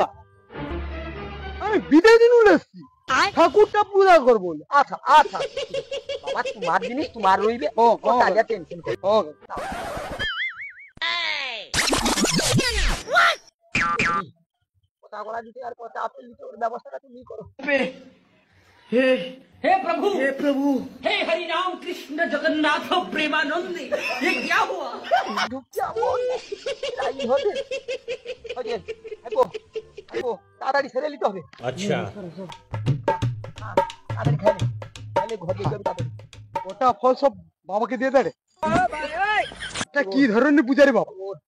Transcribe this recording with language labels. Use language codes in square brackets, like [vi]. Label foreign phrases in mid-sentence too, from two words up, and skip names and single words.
[bn] আমি বিদায় দিন উঠেছি ঠাকুরটা পূজা করবো। আচ্ছা বাবা তোমার জিনিস তোমার রইবে, ও তাহলে টেনশন করো। পচা গোলা দিতে আর পচা আপেল দিতে ওর ব্যবস্থাটা তুমি করো। [hi] हे प्रभु हे हरि राम कृष्ण जगन्नाथ प्रेमानंद, ये क्या हुआ? [bn] তাড়াতাড়ি ছেড়ে নিতে হবে। अच्छा তাড়াতাড়ি খাইলে ঘর দিয়ে যাবে তাড়াতাড়ি। ওটা ফল সব বাবাকে দিয়ে দেয়। এটা কি ধরনের পূজা রে বাবা?